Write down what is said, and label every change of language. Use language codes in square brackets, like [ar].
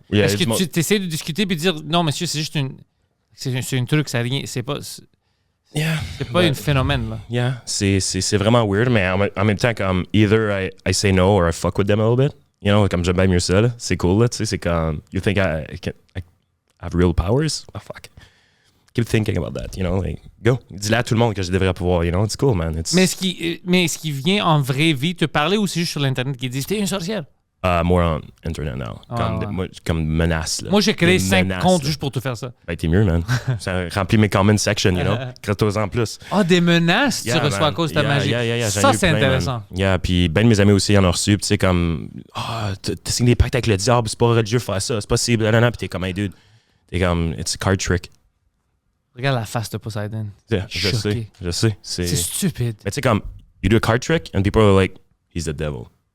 [fr] Est-ce que tu essaies de discuter puis de dire non, monsieur, c'est juste c'est un truc, ça rien. C'est pas. [en] Yeah. [fr] C'est pas un phénomène, là. [en] Yeah, [fr] c'est vraiment weird, mais en même temps, comme, [en] either I say no or I fuck with them a little bit. You know, [fr] comme j'aime bien mieux ça, là. C'est cool, là, tu sais, c'est comme, [en] you think I have real powers? Oh, fuck. Keep thinking about that, you know, like, go. [fr] Dis-le à tout le monde que je devrais pouvoir, [en] you know, it's cool, man. [fr] Mais est-ce qu'il vient en vraie vie te parler ou c'est juste sur l'Internet qui dit « T'es une sorcière » ? [en] More on Internet now. [fr] Comme menace, là. Moi, j'ai créé 5 comptes juste pour te faire ça. Ben, t'es mieux, man. Ça remplit mes [en] comment section, you know. [fr] Crée-toi en plus. Ah, des menaces tu reçois à cause de ta magie. Ça, c'est intéressant. Puis ben de mes amis aussi, ils en ont reçu. Puis tu sais, comme, t'as signé des pactes avec le diable, c'est pas religieux faire ça, c'est possible. Puis t'es comme, hey, dude. T'es comme, [en] it's a card trick. [fr] Regarde la face de Poseidon. Yeah, je sais. C'est stupide. Mais tu sais, comme, [en] you do a card trick, and people are like, he's the devil.